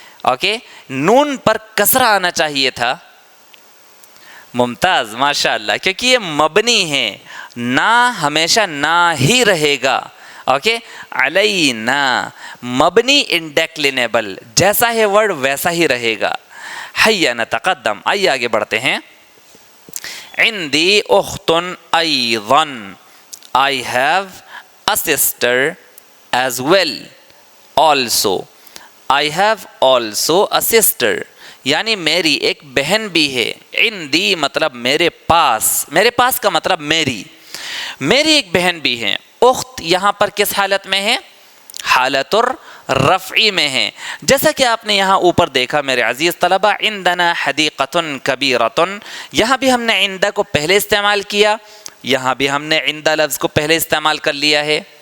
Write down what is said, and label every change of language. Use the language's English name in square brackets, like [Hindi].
[Urdu] Okay, نون پر کسرہ آنا چاہیے تھا. ممتاز ماشاءاللہ, کیونکہ یہ مبنی ہے, نا ہمیشہ نا ہی رہے گا. اوکے. علینا مبنی انڈیکلینیبل، جیسا ہے ورڈ ویسا ہی رہے گا. [Arabic] حیا نتقدم، [Urdu] آئیے آگے بڑھتے ہیں. [Arabic] عندی اخت ایضا، [English] I have a sister as well. Also, I have also a sister. [Urdu] یعنی میری ایک بہن بھی ہے. عندی مطلب میرے پاس، میرے پاس کا مطلب میری ایک بہن بھی ہے. اخت یہاں پر کس حالت میں ہے؟ حالت الرفعی میں ہے. جیسا کہ آپ نے یہاں اوپر دیکھا میرے عزیز طلبہ، [Arabic] عندنا حدیقۃ کبیرۃ، [Urdu] یہاں بھی ہم نے عندہ کو پہلے استعمال کیا، یہاں بھی ہم نے عندہ لفظ کو پہلے استعمال کر لیا ہے.